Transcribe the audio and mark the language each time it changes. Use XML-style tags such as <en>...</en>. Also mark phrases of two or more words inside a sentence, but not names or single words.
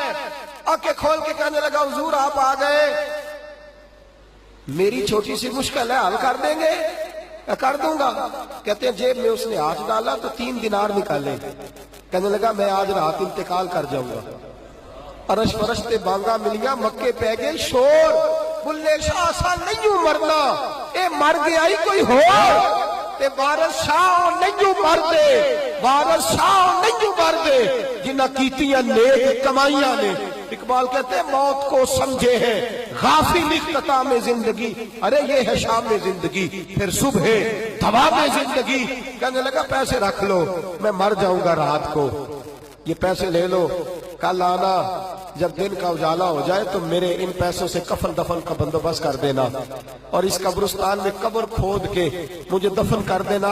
<ur>آنکھیں کھول کے کہنے لگا حضور آپ آ گئے، میری چھوٹی سی مشکل ہے، حل کر دیں گے؟ کر دوں گا. کہتے ہیں جیب میں اس نے ہاتھ ڈالا تو 3 دینار نکالے. کہنے لگا میں آج رات انتقال کر جاؤں گا.</ur> <pa>عرش فرش تے بانگا ملیاں، مکے پہ گئے شور، بلے شاہ سا نہیں مرنا، اے مر گیا ہی کوئی ہو تے وارث شاہ نہیں مر دے، وارث شاہ نہیں مر دے جنہ کیتیاں نیک کمائیاں نے.</pa> <ur>اقبال کہتے ہیں موت کو سمجھے ہیں غافل اختتام زندگی، ارے یہ ہے شام زندگی پھر صبح دوام زندگی. کہنے لگا پیسے رکھ لو، میں مر جاؤں گا رات کو، یہ پیسے لے لو، کل آنا جب دن کا اجالا ہو جائے تو میرے ان پیسوں سے کفن دفن کا بندوبست کر دینا، اور اس قبرستان میں قبر کھود کے مجھے دفن کر دینا.</ur>